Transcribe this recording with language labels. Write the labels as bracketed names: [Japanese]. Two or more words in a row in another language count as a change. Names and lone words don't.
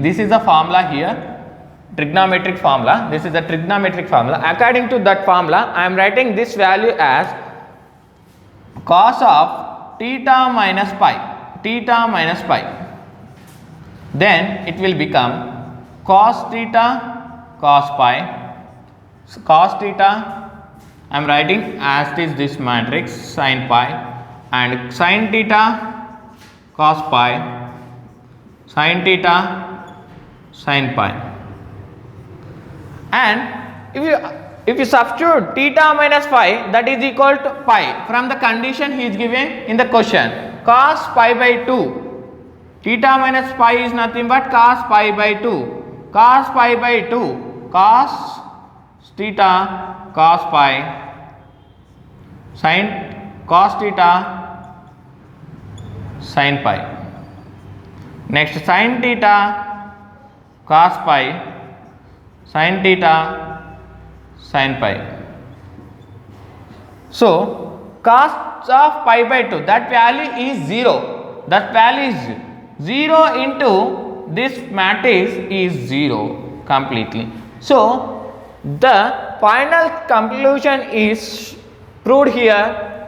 [English] This is the formula here, trigonometric formula. This is the trigonometric formula. According to that formula, I am writing this value as cos of theta minus pi, theta minus pi. Then it will become cos theta cos pi, cos theta I am writing as it is this matrix sin pi and sin theta cos pi, sin theta sin pi. And if you substitute theta minus phi, that is equal to pi from the condition he is given in the question, cos pi by 2. Theta minus pi is nothing but cos pi by 2, cos pi by 2, cos theta cos pi sin cos theta sin pi. Next sin theta cos pi sin theta sin pi. So cos of pi by 2, that value is 0. That value is 0 into this matrix is 0 completely. So the final conclusion is proved here.